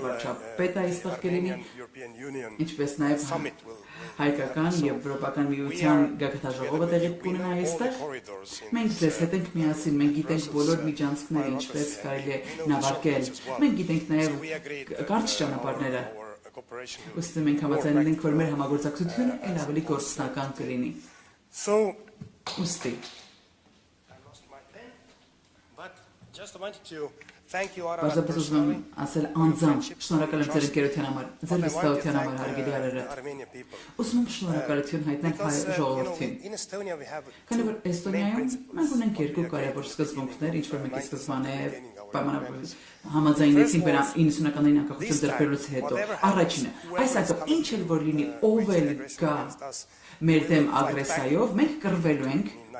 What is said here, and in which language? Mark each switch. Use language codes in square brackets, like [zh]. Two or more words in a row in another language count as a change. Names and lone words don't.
[hy] վարչապետը այստեղ կլինի, ինչպես նաև հայկական եւ եվրոպական միության գագաթաժողովը տեղի կունենա այստեղ։ Մենք ձեզ հետ ենք միասին, մենք գիտենք բոլոր միջանցքները, ինչպես կարելի է նավարկել, մենք գիտենք նաև կարճ ճանապարհները։ Ուստի մենք համաձայնել ենք, որ մեր համագործակցությունը էլ ավելի գործնական կլինի։ Ուստի [en] Just wanted to [hy] Պարզապես ուզում եմ ասել անձամբ, շնորհակալ եմ ձեր ընկերության համար, ձեր վստահության համար, հարգելի հարազատ։ Ուզում եմ շնորհակալություն հայտնել հայ ժողովրդին։ Քանի որ Էստոնիայում մենք ունենք երկու կարևոր սկզբունքներ, ինչ որ մենք սկզբանե պայմանավորված համաձայնեցինք 90-ականներին անկախություն ձեռքբերելուց հետո։ Առաջինը, այս անգամ ինչ էլ որ լինի, ով էլ գա մեր դեմ ագրեսիայով, մենք կռվելու ենք